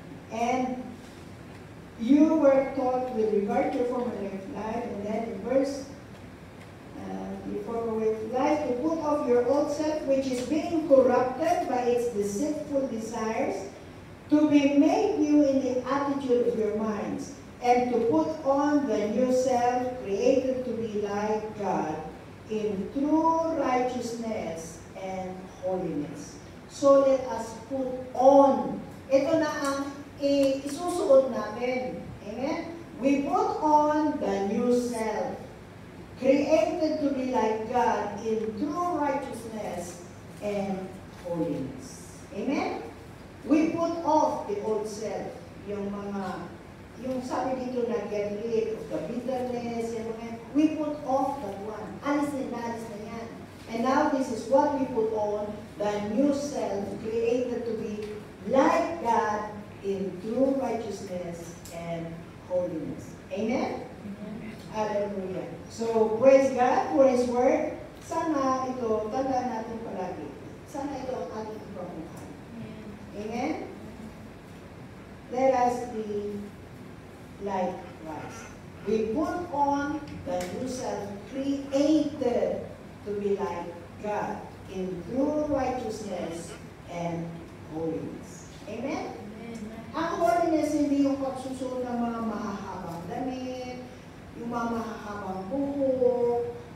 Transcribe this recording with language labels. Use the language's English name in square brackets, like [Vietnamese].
[English] And you were taught with regard to your former way of life, and then in verse, your former way of life, to put off your old self, which is being corrupted by its deceitful desires, to be made new in the attitude of your minds, and to put on the new self, created to be like God, in true righteousness and holiness. So let us put on. [Filipino] Ito na ang isusuot natin. Amen? [English] We put on the new self, created to be like God in true righteousness and holiness. Amen? We put off the old self, [Filipino] yung sabi dito na [English] get rid of the bitterness, we put off that one. [Filipino] Alis na yan. [English] And now this is what we put on, the new self, created to be like God in true righteousness and holiness. Amen? Hallelujah. So, praise God for His Word. [Filipino] Sana ito, tandaan natin palagi. Sana ito ang ating ipamuhay. [English] Amen? Let us be like Christ. We put on the new self, created to be like God in true righteousness and holiness. Amen? [Filipino] Ang holiness hindi yung pagsusuot ng mga mahahabang damit, yung mga mahahabang buhok.